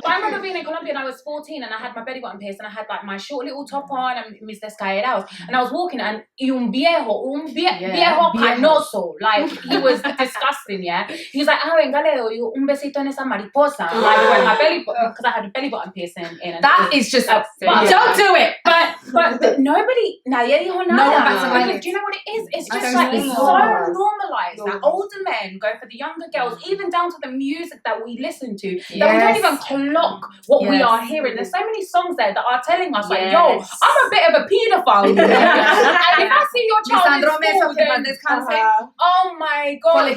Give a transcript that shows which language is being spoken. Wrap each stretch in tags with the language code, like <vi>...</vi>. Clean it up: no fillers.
<en>I remember being in Colombia and I was 14 and I had my belly button pierced and I had like my short little top on and</en> <es>mis descairados,</es> <en>and I was walking and</en> <es>un viejo canoso,</es> <en>like he was disgusting. He was like,</en> <es>venga, le doy un besito en esa mariposa,</es> <en>like when my belly button, because I had a belly button piercing in. That is just don't do it. But nobody,</en> <es>nadie dijo nada.</es> <en>Because do you know what it is? It's just like it's so normalized that older men go for the younger girls, even down to the music that we listen to, that we don't even clock what we are hearing. There's so many songs there that are telling us like, yo, I'm a bit of a paedophile. And if I see your child in school, then, oh my god,</en>